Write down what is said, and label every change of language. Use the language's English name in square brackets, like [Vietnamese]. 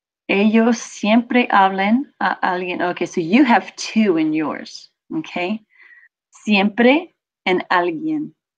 [Spanish] Ellos siempre hablan a alguien. [English] Okay, so you have two in yours. Okay, siempre and alguien.